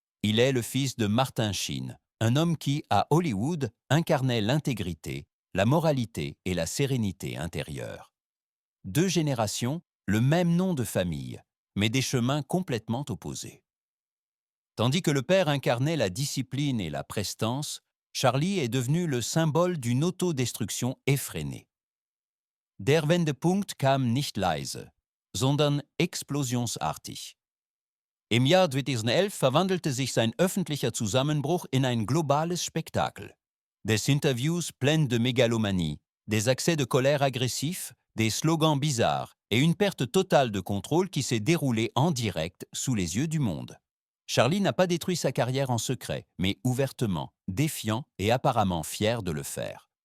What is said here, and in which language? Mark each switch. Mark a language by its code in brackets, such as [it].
[fr] Il est le fils de Martin Sheen, un homme qui, à Hollywood, incarnait l'intégrité, la moralité et la sérénité intérieure. 2 générations, le même nom de famille, mais des chemins complètement opposés. Tandis que le père incarnait la discipline et la prestance, Charlie est devenu le symbole d'une autodestruction effrénée. [de] Der Wendepunkt kam nicht leise, sondern explosionsartig. Im Jahr 2011 verwandelte sich sein öffentlicher Zusammenbruch in ein globales Spektakel. [fr] Des interviews pleines de mégalomanie, des accès de colère agressifs, des slogans bizarres et une perte totale de contrôle qui s'est déroulée en direct sous les yeux du monde. Charlie n'a pas détruit sa carrière en secret, mais ouvertement, défiant et apparemment fier de le faire.